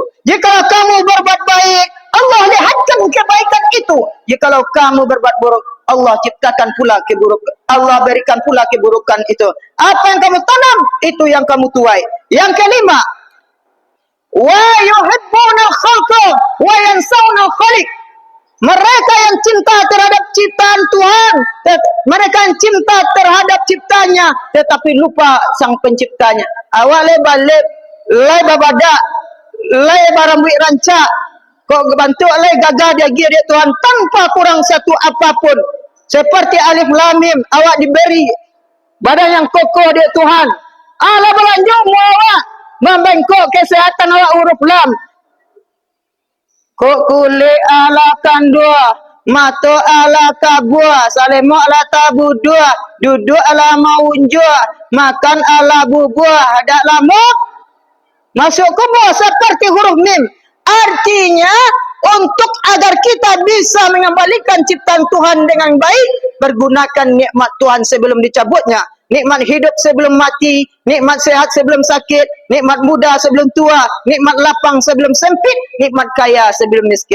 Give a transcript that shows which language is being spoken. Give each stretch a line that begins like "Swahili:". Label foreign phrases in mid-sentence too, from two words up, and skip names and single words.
Indonesian: Jika kamu berbuat baik, Allah lihatkan kebaikan itu. Jikalau kamu berbuat buruk, Allah ciptakan pula keburukan. Allah berikan pula keburukan itu. Apa yang kamu tanam, itu yang kamu tuai. Yang kelima,
Arabic: ويحبون الخلق وينسون الخالق.
Indonesian: Mereka yang cinta terhadap ciptaan Tuhan, mereka yang cinta terhadap ciptanya, tetapi lupa sang penciptanya.
Minangkabau: Awale balik, lai babada, lai barambui ranca, kok bantu lai gagah dia dia Tuhan
Indonesian: tanpa kurang satu apapun. Seperti alif lam mim, awak diberi badan yang kokoh dia Tuhan. Allah belanjut awak membengkok kesehatan awak huruf lam.
Minangkabau: Kok kulit ala kandua, mato ala kabua, salemo ala tabu dua, duduk ala maunjua, makan ala bubua,
Indonesian: hadak lama masuk kubur seperti huruf mim. Artinya untuk agar kita bisa mengembalikan ciptaan Tuhan dengan baik, pergunakan nikmat Tuhan sebelum dicabutnya. Nikmat hidup sebelum mati, nikmat sehat sebelum sakit, nikmat muda sebelum tua, nikmat lapang sebelum sempit, nikmat kaya sebelum miskin.